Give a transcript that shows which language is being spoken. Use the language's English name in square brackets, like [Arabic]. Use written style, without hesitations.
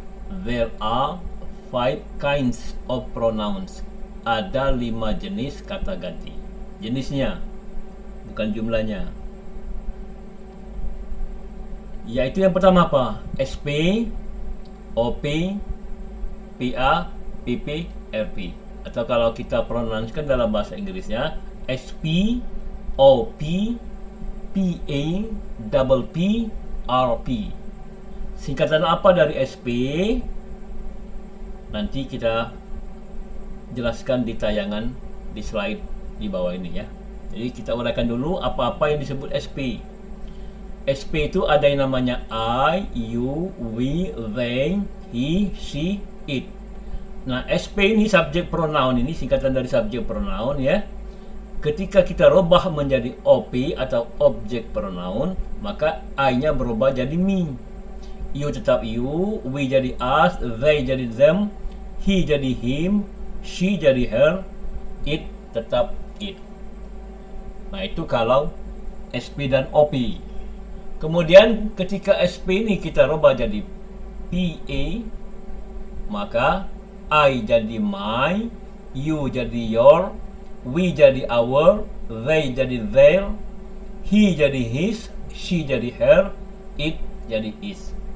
[English] There are 5 kinds of pronouns. [Indonesian] Ada 5 jenis kata ganti. Jenisnya, bukan jumlahnya. Yaitu yang pertama apa? SP, OP, PA, PP, RP. Atau kalau kita pronouncekan dalam bahasa Inggrisnya SP, OP, PA, double P, RP. Singkatan apa dari SP? Nanti kita jelaskan di tayangan di slide di bawah ini ya. Jadi kita uraikan dulu apa-apa yang disebut SP. SP itu ada yang namanya I, you, we, they, he, she, it. Nah, SP ini subjek pronoun, ini singkatan dari subjek pronoun ya. Ketika kita rubah menjadi OP atau objek pronoun, maka I-nya berubah jadi me. You tetap you, we jadi us, they jadi them, he jadi him, she jadi her, it tetap it. Nah, itu kalau SP dan OP. Kemudian ketika SP ini kita rubah jadi PA, maka I jadi my, you jadi your, we jadi our, they jadi their, he jadi his, she jadi her, it jadi is.